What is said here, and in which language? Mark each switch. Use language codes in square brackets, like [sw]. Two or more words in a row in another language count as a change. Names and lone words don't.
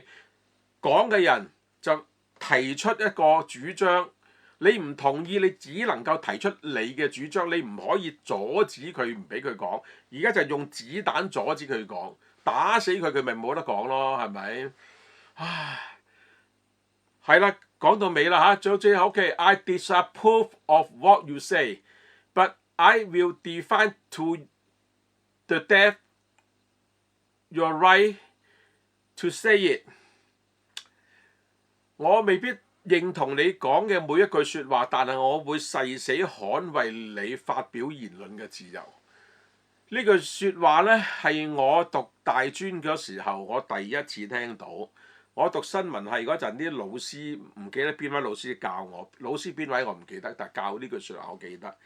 [yue] 講嘅人就提出一個主張。你唔同意，你只能夠提出你嘅主張，你唔可以阻止佢，唔俾佢講。而家就係用子彈阻止佢講，打死佢，佢咪冇得講咯，係咪？唉，係啦，講到尾啦嚇，最後 OK， [en] I disapprove of what you say, but I will defend to the death your right to say it。 [yue] 我未必認同你講嘅每一句説話，但係我會誓死捍衛你發表言論嘅自由。呢句説話呢，係我讀大專嗰時候，我第一次聽到。我讀新聞系嗰陣，啲老師唔記得邊位老師教我，老師邊位我唔記得，但係教呢句説話我記得。